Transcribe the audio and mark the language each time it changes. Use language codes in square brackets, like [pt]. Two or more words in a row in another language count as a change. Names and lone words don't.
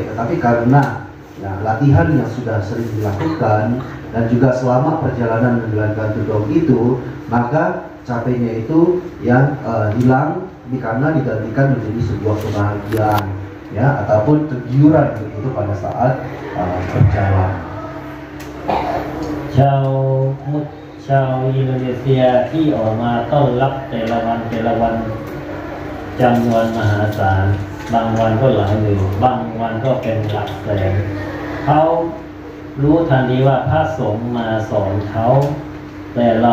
[id] Tetapi karena ya, latihan yang sudah sering dilakukan dan juga selama perjalanan menjalankan tudong itu, maka capeknya itu yang hilang karena digantikan menjadi sebuah kebahagiaan, ya, ataupun kegiuran begitu pada saat berjalan. [th] ชาวอินโดนีเซียที่ออกมาต้อนรับแต่ละวันจำนวนมหาศาลบางวันก็หลายหมื่นบางวันก็เป็นหลักแสนเขารู้ทันทีว่าพระสงฆ์มาสอนเขาแต่เรา